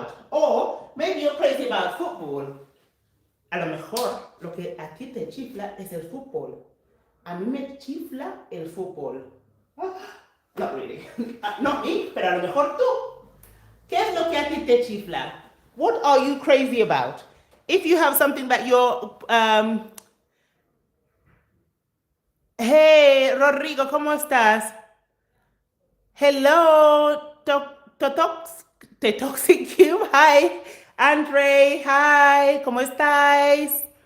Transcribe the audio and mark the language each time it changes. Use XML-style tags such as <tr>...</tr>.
<en>Or maybe you're crazy about football.</en> <es>A lo mejor lo que a ti te chifla es el fútbol. A mí me chifla el fútbol.</es> <en>Not really. Not me,</en> <es>pero a lo mejor tú. ¿Qué es lo que a ti te chifla?</es> <en>What are you crazy about? If you have something that you're... Hey, Rodrigo,</en> <es>¿cómo estás?</es> <en>Hello, The Toxic Cube. Hi, Andre. Hi,</en> <es>¿cómo estáis?</es>